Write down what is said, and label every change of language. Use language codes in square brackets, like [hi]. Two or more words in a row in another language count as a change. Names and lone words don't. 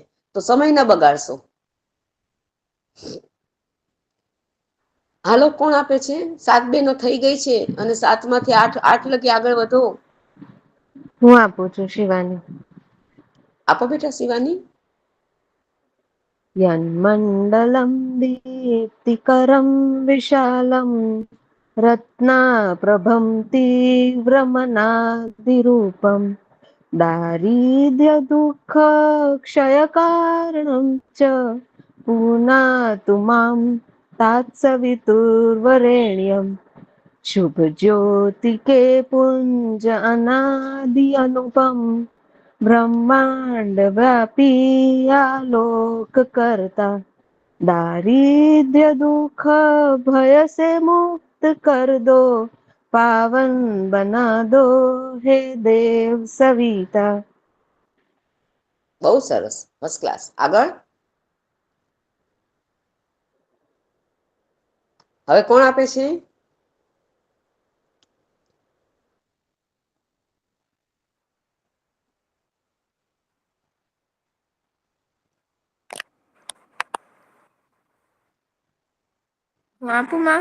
[gu] તો સમય ન બગાડશો. હાલો, કોણ આપે છે? 7 બહેનો થઈ ગઈ છે અને 7 માંથી 8 લગી આગળ વધો. હું આપું છું શિવાની. આપો બેટા શિવાની. [sa] યન્મण्डलं दीप्तिकरं विशालं रत्नाप्रभं तीव्रमनादिरूपं दारिद्र्यदुःखक्षयकारणं च पुनातु मां तात्सवितुर्वरेण्यं [hi] शुभज्योतिके पुञ्ज अनादि अनुपम ब्रह्मांड व्यापी आलोक करता दारिद्र्य दुख भय से मुक्त कर दो पावन बना दो हे देव सविता. [gu] બહુ સરસ, [en] first class. [gu] આગળ. હવે કોણ આપે છે? હું આપું માં?